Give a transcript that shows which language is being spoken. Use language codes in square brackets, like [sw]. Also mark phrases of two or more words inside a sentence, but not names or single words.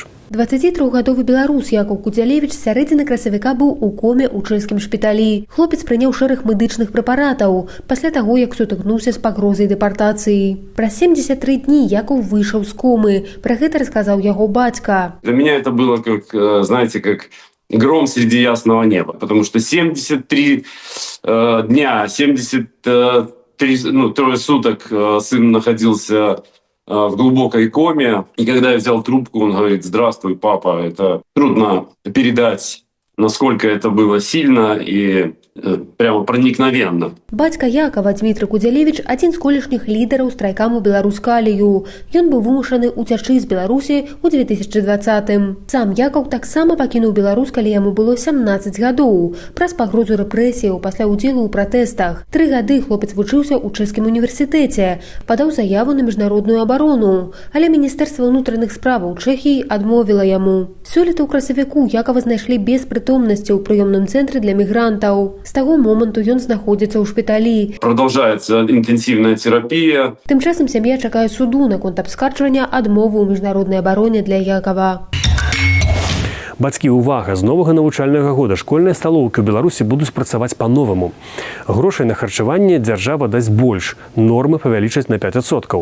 [be] 23-гадовы беларус Якаў Кудзялевіч з сярэдзіны красавіка быў у коме ў чэшскім шпіталі. Хлопец прыняў шэраг медычных прэпаратаў пасля таго, як сутыкнуўся з пагрозай дэпартацыі. Праз 73 дні Якаў выйшаў з комы. Пра гэта расказаў яго бацька. [ru] Для меня это было как, знаете, как гром среди ясного неба, потому что 73 дня, 73 суток сын находился в глубокой коме. И когда я взял трубку, он говорит: «Здравствуй, папа». Это трудно передать, насколько это было сильно. И прямо проникновенно. [be] Бацька Якова Дмітрый Кудзялевіч адзін з колішніх лідараў страйкаму Беларускалію. Ён быў вымушаны ўцячы з Беларусі ў 2020-м. Сам Якаў таксама пакінуў Беларусь, калі яму было 17 гадоў, праз пагрозу рэпрэсіяў пасля ўдзелу ў пратэстах. 3 гады хлопец вучыўся ў чэшскім універсітэце, падаў заяву на міжнародную абарону, але Міністэрства ўнутраных справаў Чэхіі адмовіла яму. Сёлета ў красавіку Якова знайшлі без прытомнасці ў прыёмным цэнтры для мігрантаў. З таго моманту ён знаходзіцца ў шпіталі. [ru] Продолжается интенсивная терапия. [be] Тым часам сям'я чакае суду наконт абскарджвання адмовы ў міжнароднай абароне для Якова. Бацькі, увага! З новага навучальнага года школьныя сталоўкі ў Беларусі будуць працаваць па-новаму. Грошай на харчаванне дзяржава дасць больш, нормы павялічаць на 5%.